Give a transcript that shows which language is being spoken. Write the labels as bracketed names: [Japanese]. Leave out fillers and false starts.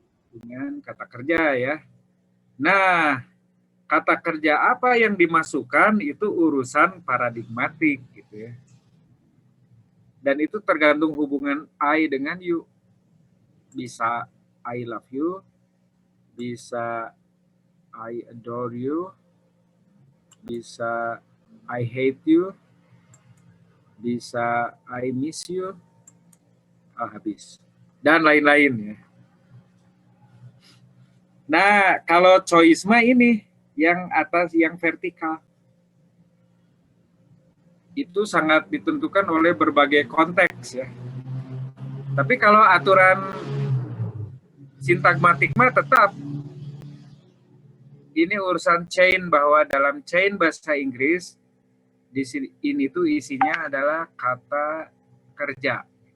[Indonesian] Dengan kata kerja ya. Nah, kata kerja apa yang dimasukkan itu urusan paradigmatik gitu ya. Dan itu tergantung hubungan I dengan you. Bisa [English] I love you, bisa I adore you, bisa I hate you, bisa I miss you, [Indonesian] habis. Dan lain-lain ya. Nah, kalau choice mah ini yang atas, yang vertikal. Itu sangat ditentukan oleh berbagai konteks ya. Tapi kalau aturan sintagmatik mah tetap ini urusan chain, bahwa dalam chain bahasa Inggris di sini ini tuh isinya adalah kata kerja.